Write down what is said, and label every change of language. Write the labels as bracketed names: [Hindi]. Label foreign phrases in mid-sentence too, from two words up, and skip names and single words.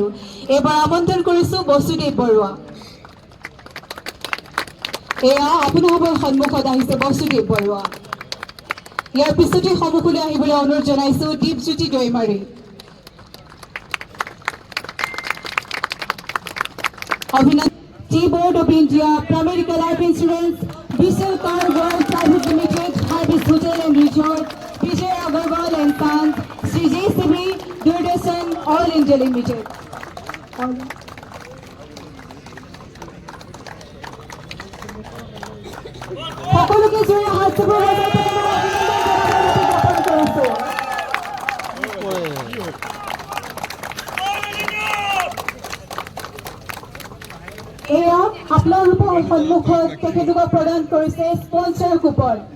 [Assamese] এইবাৰ আমন্ত্ৰণ কৰিছো বসুদেৱ বৰুৱা। এয়া আপোনালোকৰ সন্মুখত আহিছে বসুদেৱ বৰুৱা। ইয়াৰ পিছতে সন্মুখলৈ আহিবলৈ অনুৰোধ জনাইছো দীপজ্যোতি দৈমাৰী। অভিনন্দন টি বোর্ড অফ ইন্ডিয়া, Primerica Life Insurance, Vishal Car World Private Limited, Harvest Hotel and Resort, Vijay Agarwal and Sons, Sri JCB, Duliajan All India Limited. সকলোকে জোৰে হাত চাপৰ বজাই এয়া আপোনালোকৰ সন্মুখত তেখেতলোকক প্ৰদান কৰিছে [English] sponsor coupon.